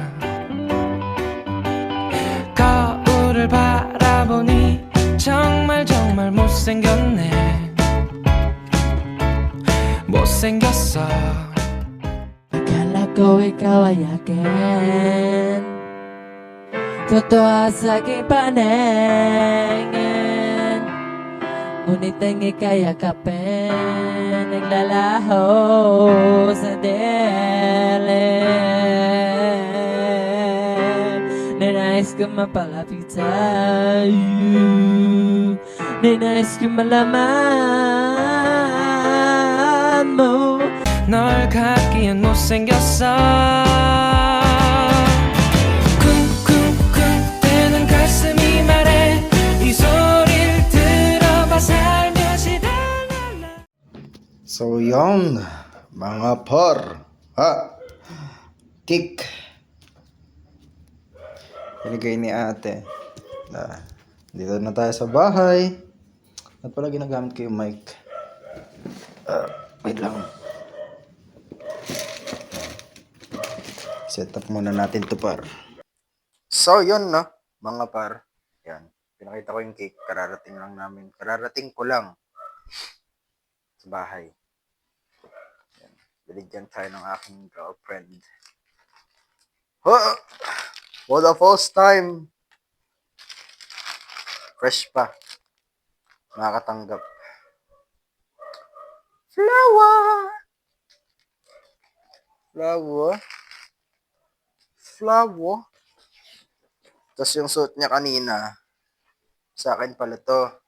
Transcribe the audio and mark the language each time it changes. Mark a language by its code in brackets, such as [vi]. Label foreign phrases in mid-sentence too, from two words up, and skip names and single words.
[ko] 거울을 바라보니 정말 못생겼네 못생겼어 [tl] Akala ko ikaw ay akin Totoo sa aking paningin Ngunit ang ika'y yakapin Naglalaho sa dilim Ninais ko mapalapit sa'yo Ninais ko malaman mo [ko] 널 갖기엔 못생겼어 쿵쿵쿵 뜨는 가슴이 말해 이 소리를 들어봐 살며시 달랄라 [tl] So, yun, mga par. Kick. Binigay ni ate. Dito na tayo sa bahay. At pala ginagamit ko yung mic. Wait lang. [en] Set up [tl] muna natin to par. So, yun, no? Mga par. Yan. Pinakita ko yung cake. Kararating lang namin. Kararating ko lang sa bahay. Yan. Binigyan tayo ng aking girlfriend. [en] For the first time. [tl] Fresh pa. Nakakatanggap. Flower. Tapos yung suit niya kanina, sa akin pala to.